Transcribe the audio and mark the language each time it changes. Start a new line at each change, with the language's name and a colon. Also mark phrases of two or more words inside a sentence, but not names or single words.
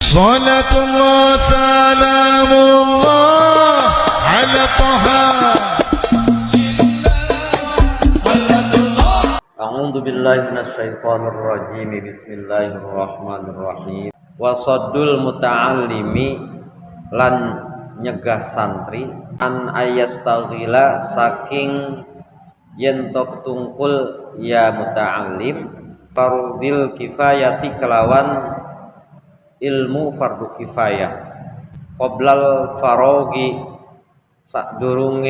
Arabic: صلاة الله سلام الله على طه. أعوذ بالله من الشيطان الرجيم. بسم الله الرحمن الرحيم. وصد المتعلم
Javanese: lan nyegah santri
Arabic: أن يشتغل
Javanese: saking yen tok tungkul ya
Arabic: المتعلم فرض الكفاية
Javanese: kelawan ilmu fardu kifayah
Arabic: قبل الفراغ
Javanese: sadurunge